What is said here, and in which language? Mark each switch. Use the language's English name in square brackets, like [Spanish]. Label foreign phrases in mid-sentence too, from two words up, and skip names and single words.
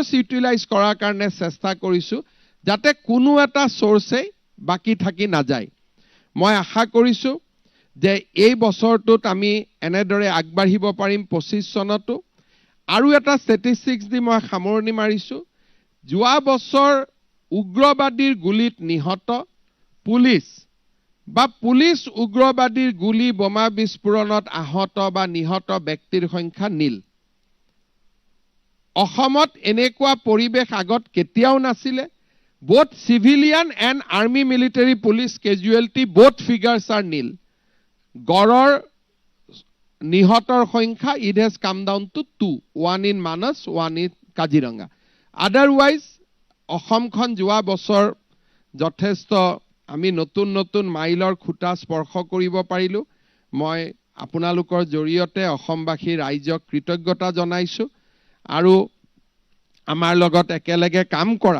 [Assamese] ইউটিলাইজ কৰাৰ কাৰণে চেষ্টা কৰিছোঁ যাতে কোনো এটা সোৰ্সেই বাকি থাকি নাযায় মই আশা কৰিছোঁ যে এই বছৰটোত আমি এনেদৰে আগবাঢ়িব পাৰিম 25 চনতো আৰু এটা ষ্টেটিষ্টিক্স দি মই সামৰণি মাৰিছোঁ যোৱা বছৰ উগ্ৰবাদীৰ গুলিত নিহত পুলিচ বা পুলিচ উগ্ৰবাদীৰ গুলি বোমা বিস্ফোৰণত আহত বা নিহত ব্যক্তিৰ সংখ্যা নীল অসমত এনেকুৱা পৰিবেশ আগত কেতিয়াও নাছিলে [English] both civilian and army military police casualty both figures are nil [Assamese] গড়ৰ নিহতৰ সংখ্যা [English] it has come down to 2 one in Manas one in Kaziranga otherwise [Assamese] অসমখন যোৱা বছৰ যথেষ্ট আমি নতুন নতুন মাইলৰ খুঁটা স্পৰ্শ কৰিব পাৰিলো মই আপোনালোকৰ জৰিয়তে অসমবাসী ৰাইজক কৃতজ্ঞতা জনাইছো আৰু আমাৰ লগত একেলগে কাম কৰা